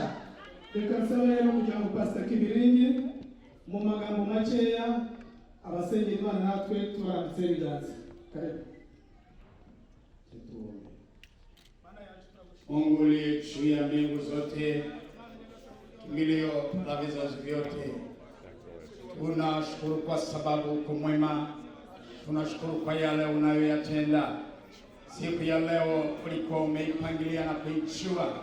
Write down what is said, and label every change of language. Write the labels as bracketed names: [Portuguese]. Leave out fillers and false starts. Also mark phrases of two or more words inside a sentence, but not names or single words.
[Kinyarwanda] Reka nsabe rero kugira ngo Pastor Kibiringi mu magambo makeya abasengera Imana natwe tubarambitse ibiganza. [Swahili] Karibu. Mungu uliye juu ya mbingu zote, kimbilio la vizazi vyote, tunashukuru kwa sababu uko mwema. Tunashukuru kwa yale unayoyatenda. Siku ya leo ulikuwa umeipangilia na kuijua.